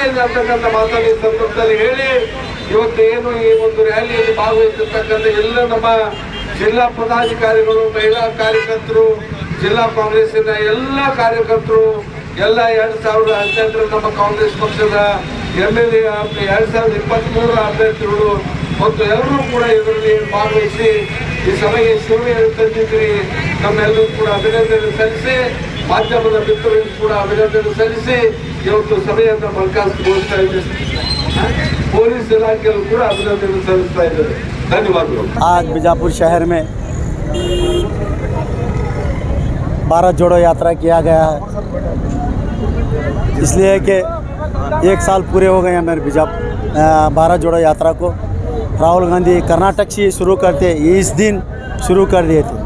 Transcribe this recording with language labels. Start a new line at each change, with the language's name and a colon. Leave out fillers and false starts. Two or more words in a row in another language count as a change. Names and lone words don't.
Kannada: ಇದೆ ಅಂತಕ್ಕಂಥ ಮಾತನ್ನು ಈ ಸಂದರ್ಭದಲ್ಲಿ ಹೇಳಿ, ಇವತ್ತು ಏನು ಈ ಒಂದು ರ್ಯಾಲಿಯಲ್ಲಿ ಭಾಗವಹಿಸಿರ್ತಕ್ಕಂಥ ಎಲ್ಲ ನಮ್ಮ ಜಿಲ್ಲಾ ಪದಾಧಿಕಾರಿಗಳು, ಮಹಿಳಾ ಕಾರ್ಯಕರ್ತರು, ಜಿಲ್ಲಾ ಕಾಂಗ್ರೆಸ್ಸಿನ ಎಲ್ಲ ಕಾರ್ಯಕರ್ತರು, ಎಲ್ಲ 2018 ನಮ್ಮ ಕಾಂಗ್ರೆಸ್ ಪಕ್ಷದ MLA 2023 ಅಭ್ಯರ್ಥಿಗಳು ಮತ್ತು ಎಲ್ಲರೂ ಕೂಡ ಇದರಲ್ಲಿ ಭಾಗವಹಿಸಿ ಈ ಸಭೆಗೆ ಶೋಭೆ ತಂದಿದ್ರಿ. ನಮ್ಮೆಲ್ಲರೂ ಕೂಡ ಅಭಿನಂದನೆ ಸಲ್ಲಿಸಿ, ಮಾಧ್ಯಮದ ಮಿತ್ರರಿಗೂ ಕೂಡ ಅಭಿನಂದನೆ ಸಲ್ಲಿಸಿ ಇವತ್ತು ಸಭೆಯನ್ನು ಬರಖಾಸ್ತುಗೊಳಿಸ್ತಾ ಇದ್ದಾರೆ. ಪೊಲೀಸ್ ಇಲಾಖೆಯಲ್ಲೂ ಕೂಡ ಅಭಿನಂದನೆ ಸಲ್ಲಿಸ್ತಾ ಇದ್ದಾರೆ.
Hindi: धन्यवाद। आज बीजापुर शहर में भारत जोड़ो यात्रा किया गया है, इसलिए कि 1 साल पूरे हो गए हैं मेरे भारत जोड़ो यात्रा को। राहुल गांधी कर्नाटक से शुरू करते इस दिन शुरू कर दिए थे।